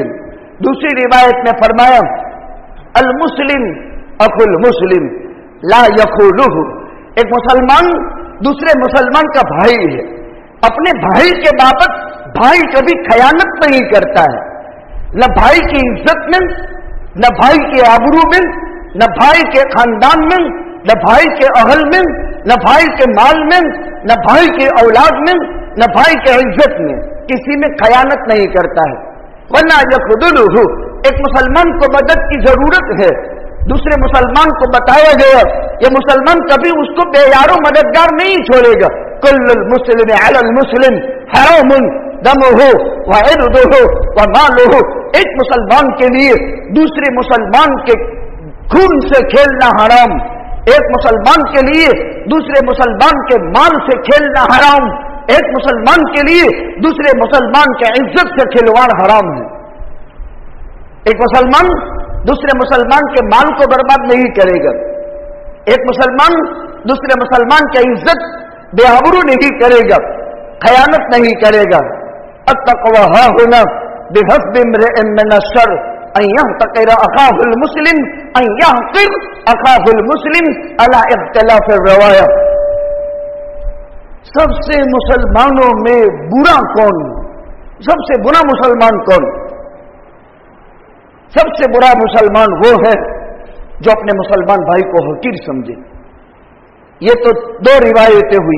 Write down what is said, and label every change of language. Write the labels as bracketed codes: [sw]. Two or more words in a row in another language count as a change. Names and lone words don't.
[hi] दूसरी रिवायत में फरमाया, [ar] المسلم أخو المسلم لا يخونه, [hi] एक मुसलमान दूसरे मुसलमान का भाई है, अपने भाई के बाबत भाई कभी खयानत नहीं करता है, न भाई की इज्जत में, न भाई के आबरू में, न भाई के खानदान में, न भाई के अहल में, न भाई के माल में, न भाई के औलाद में, न भाई के इज्जत में, किसी में खयानत नहीं करता है। वरना यखुदुलहु, एक मुसलमान को मदद की जरूरत है, दूसरे मुसलमान को बताया गया, ये मुसलमान कभी उसको बेयारो मददगार नहीं छोड़ेगा। [ar] كل المسلم على المسلم حرام دمه و عرضه و ماله, [hi] एक मुसलमान के लिए दूसरे मुसलमान के खून से खेलना हराम, एक मुसलमान के लिए दूसरे मुसलमान के माल से खेलना हराम, एक मुसलमान के लिए दूसरे मुसलमान के इज्जत से खिलवाड़ हराम है। एक मुसलमान दूसरे मुसलमान के माल को बर्बाद नहीं करेगा, एक मुसलमान दूसरे मुसलमान की इज्जत बेआबरू नहीं करेगा, खयानत नहीं करेगा। [ar] التقوى هاهنا بحسب امرئ من الشر أن يحتقر أخاه المسلم أن يحقر أخاه المسلم على اختلاف الرواية. [hi] सबसे मुसलमानों में बुरा कौन? सबसे बुरा मुसलमान कौन? सबसे बुरा मुसलमान वो है जो अपने मुसलमान भाई को हकीर समझे। ये तो 2 रिवायतें हुई।